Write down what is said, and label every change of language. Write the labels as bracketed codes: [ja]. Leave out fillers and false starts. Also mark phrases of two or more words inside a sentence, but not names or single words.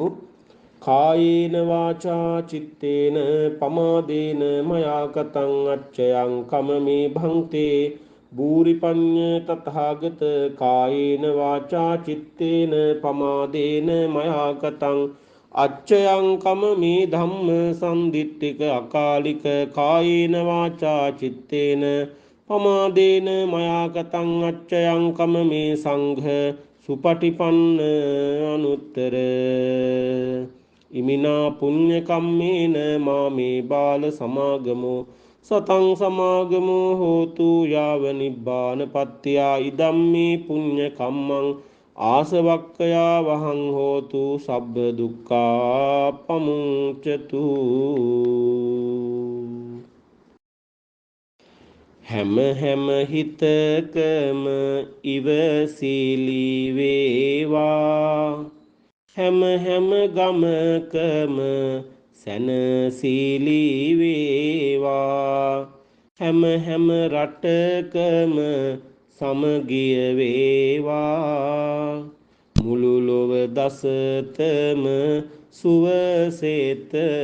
[pi] කායේන වාචා චිත්තේන පමාදේන මයා කතං අච්චයං කමමේ භංතේ බූරිපඤ්ඤ තථාගත කායේන වාචා චිත්තේන පමාදේන මයා කතං අච්චයං කමමේ ධම්ම සම්දිට්ඨික අකාලික කායේන වාචා චිත්තේන පමාදේන මයාකතං අච්චයං කම මේ සංඝ සුපටිපන්න අනුත්තර ඉමිනා පුඤ්ඤ කම්මේන මාමේ බාල සමාගමෝ සතං සමාගමෝ හෝතු යාව නිබ්බාන පත්‍යා ඉදම්මේ පුඤ්ඤ කම්මං ආසවක්ඛයා වහං හෝතු සබ්බ දුක්ඛා පමුච්චතු. [si] හැම හැම හිතකම ඉවසිලි වේවා හැම හැම ගමකම සැනසීලි වේවා හැම හැම රටකම සමගිය වේවා මුළු ලොව දසතම සුවසේත